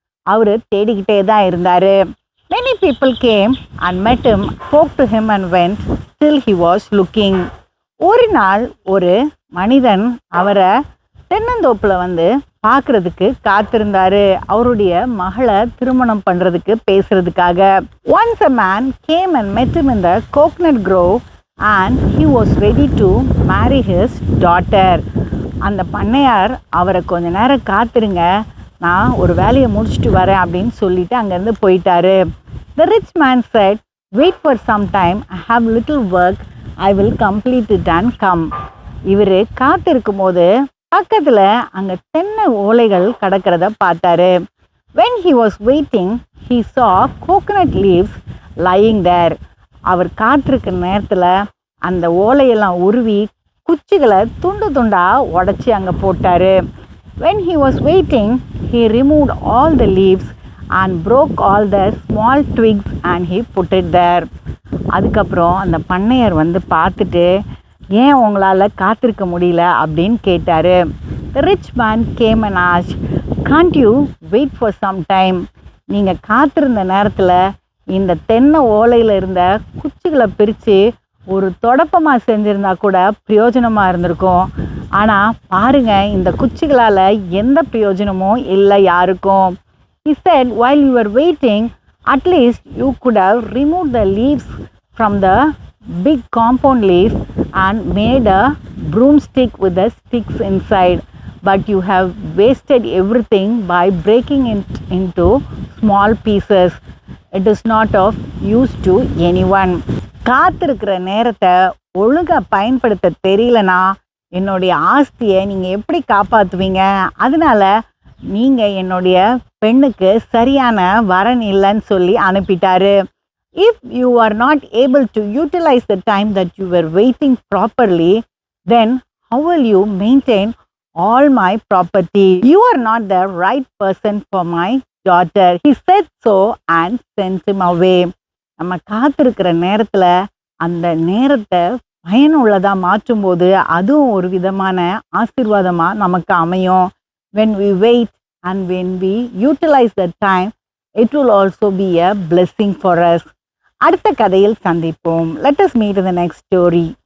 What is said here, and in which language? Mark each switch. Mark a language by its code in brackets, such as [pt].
[ta] அவர் தேடிக்கிட்டே தான் இருந்தார். [en] Many people came and met him, spoke to him and went till he was looking. [ta] ஒரு நாள் ஒரு மனிதன் அவரை தென்னந்தோப்பில் பார்க்கறதுக்கு காத்திருந்தாரு. அவருடைய மகளை திருமணம் பண்ணுறதுக்கு பேசுறதுக்காக. [en] Once a man came and met him in the coconut grove and he was ready to marry his daughter. [ta] அந்த பண்ணையார் அவரை கொஞ்ச நேரம் காத்திருங்க, நான் ஒரு வேலையை முடிச்சுட்டு வரேன் அப்படின்னு சொல்லிட்டு அங்கேருந்து போயிட்டாரு. [en] The rich man said, wait for some time, I have little work, I will complete it and come. [ta] இவர் காத்திருக்கும் போது பக்கத்தில் அங்கே தென்னை ஓலைகள் கிடக்கிறத பார்த்தாரு. [en] When he was waiting, he saw coconut leaves lying there. [ta] அவர் காத்திருக்கிற நேரத்தில் அந்த ஓலையெல்லாம் உருவி குச்சிகளை துண்டு துண்டாக உடச்சி அங்கே போட்டார். [en] When he was waiting, he removed all the leaves and broke all the small twigs and he put it there. [ta] அதுக்கப்புறம் அந்த பண்ணையர் பார்த்துட்டு, ஏன் உங்களால் காத்திருக்க முடியல அப்படின்னு கேட்டார். [en] The rich man came and asked, can't you wait for some time? [ta] நீங்கள் காத்திருந்த நேரத்தில் இந்த தென்னை ஓலையில் இருந்த குச்சிகளை பிரித்து ஒரு தொடப்பமாக செஞ்சுருந்தா கூட பிரயோஜனமாக இருந்திருக்கும். ஆனால் பாருங்கள், இந்த குச்சிகளால் எந்த பிரயோஜனமும் இல்லை யாருக்கும். [en] He said, while you were waiting, at least you could have removed the leaves from the big compound leaf and made a broomstick with the sticks inside. But you have wasted everything by breaking it into small pieces. It is not of use to anyone. [ta] காத்திருக்கிற நேரத்தை ஒழுங்காக பயன்படுத்த தெரியலனா என்னுடைய ஆஸ்தியை நீங்கள் எப்படி காப்பாற்றுவீங்க? அதனால நீங்கள் என்னுடைய பெண்ணுக்கு சரியான வரன் இல்லைன்னு சொல்லி அனுப்பிட்டாரு. [en] If you are not able to utilize the time that you were waiting properly, then how will you maintain all my property? You are not the right person for my daughter. He said so and sent him away. [ta] நம்ம காத்திருக்கிற நேரத்தில் அந்த நேரத்தை பயனுள்ளதாக மாற்றும்போது அதுவும் ஒரு விதமான ஆசீர்வாதமாக நமக்கு அமையும். [en] When we wait and when we utilize the time, it will also be a blessing for us. [ta] அடுத்த கதையில் சந்திப்போம். [en] Let us meet in the next story.